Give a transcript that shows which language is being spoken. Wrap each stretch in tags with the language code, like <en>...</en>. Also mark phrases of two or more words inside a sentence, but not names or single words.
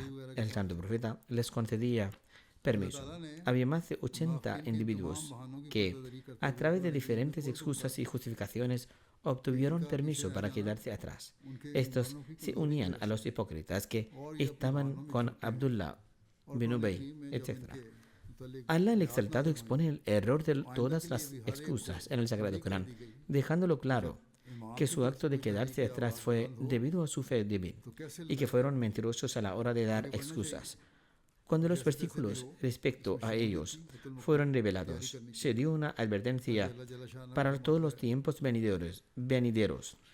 <es>El santo profeta les concedía permiso. Había más de 80 individuos que, a través de diferentes excusas y justificaciones, obtuvieron permiso para quedarse atrás. Estos se unían a los hipócritas que estaban con Abdullah bin Ubay, etc. Allah el Exaltado expone el error de todas las excusas en el Sagrado Corán, dejándolo claro que su acto de quedarse atrás fue debido a su fe débil y que fueron mentirosos a la hora de dar excusas. Cuando los versículos respecto a ellos fueron revelados, se dio una advertencia para todos los tiempos venideros.</es>